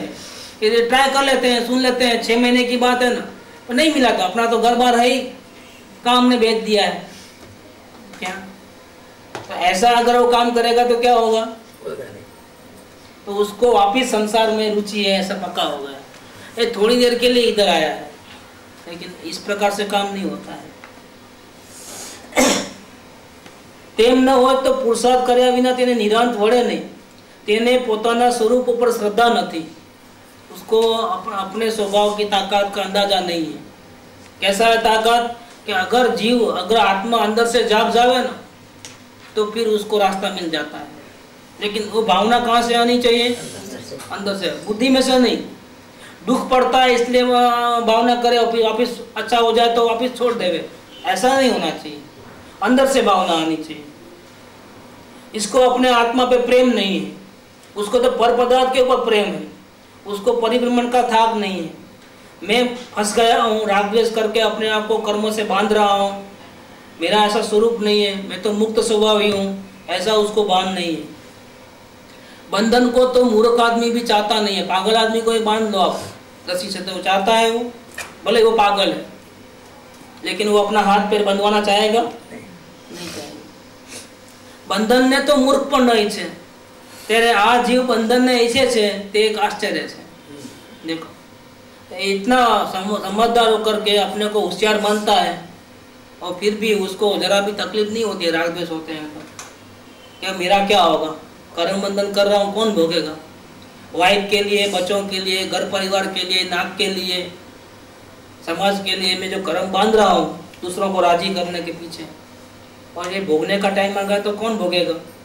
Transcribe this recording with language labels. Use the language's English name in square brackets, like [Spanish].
[Hindi] अभी ये ट्राई कर लेते हैं, सुन लेते हैं, 6 महीने की बात है ना, तो नहीं मिला तो अपना तो घर बार है ही, काम ने भेज दिया है। क्या तो ऐसा अगर वो काम करेगा तो क्या होगा? होगा नहीं। तो उसको वापिस संसार में रुचि है ऐसा पक्का हो गया। ये थोड़ी देर के लिए इधर आया है, लेकिन इस प्रकार से काम नहीं होता है। [Gujarati] તેમ ન હોય તો પુરુષાર્થ કર્યા વિના તેને નિરાંત વળે નહીં। તેને પોતાના સ્વરૂપ ઉપર શ્રદ્ધા નથી, [Hindi] उसको अपने स्वभाव की ताकत का अंदाजा नहीं है। कैसा है ताकत कि अगर आत्मा अंदर से जाग जावे ना तो फिर उसको रास्ता मिल जाता है। लेकिन वो भावना कहाँ से आनी चाहिए? अंदर से, बुद्धि में से नहीं। दुख पड़ता है इसलिए भावना करे और फिर वापिस अच्छा हो जाए तो वापिस छोड़ देवे, ऐसा नहीं होना चाहिए। अंदर से भावना आनी चाहिए। इसको अपने आत्मा पे प्रेम नहीं है, उसको तो पर पदार्थ के ऊपर प्रेम है, उसको परिभ्रमण का थाक नहीं है। मैं फंस गया हूँ राग द्वेष करके, अपने आप को कर्मों से बांध रहा हूँ, मेरा ऐसा स्वरूप नहीं है, मैं तो मुक्त स्वभावी हूँ, ऐसा उसको बांध नहीं है। बंधन को तो मूर्ख आदमी भी चाहता नहीं है। पागल आदमी को ही बांध लो आप रस्सी से, तो वो चाहता है, वो भले वो पागल है, लेकिन वो अपना हाथ पैर बंधवाना चाहेगा? नहीं चाहेगा। [Gujarati] બંધન ને તો મૂર્ખ પણ નહીં છે, ત્યારે આ જીવ બંધન ને ऐसे છે તે એક आश्चर्य છે। [Hindi] देखो इतना समझदार होकर के अपने को होशियार मानता है और फिर भी उसको जरा भी तकलीफ नहीं होती है। राग द्वेष होते हैं तो क्या मेरा क्या होगा? कर्म बंधन कर रहा हूँ, कौन भोगेगा? वाइफ के लिए, बच्चों के लिए, घर परिवार के लिए, नाक के लिए, समाज के लिए मैं जो कर्म बांध रहा हूँ दूसरों को राजी करने के पीछे, और ये भोगने का टाइम आ गया तो कौन भोगेगा?